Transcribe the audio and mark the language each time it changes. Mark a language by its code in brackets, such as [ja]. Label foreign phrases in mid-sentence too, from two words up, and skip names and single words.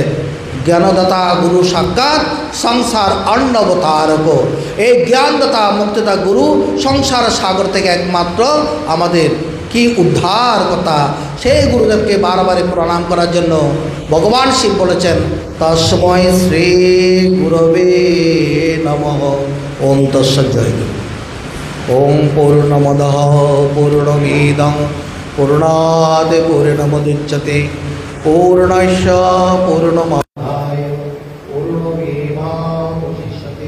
[sa] জ্ঞানদাতা গুরু সাক্ষাৎ সংসার অন্নবতারক। [bn] এই জ্ঞানদাতা মুক্তিদাতা গুরু সংসার সাগর থেকে একমাত্র আমাদের কি উদ্ধার কথা। সেই গুরুদেবকে বারবারে প্রণাম করার জন্য ভগবান শিব বলেছেন [sa] তস্মৈ শ্রী গুরবে নমঃ। ওম তৎসৎ। জয় গুরু। ওম পূর্ণমদঃ পূর্ণমিদং পূর্ণাৎ পূর্ণমুদচ্যতে पूर्णस्य पूर्णमादाय पूर्णमेवावशिष्यते।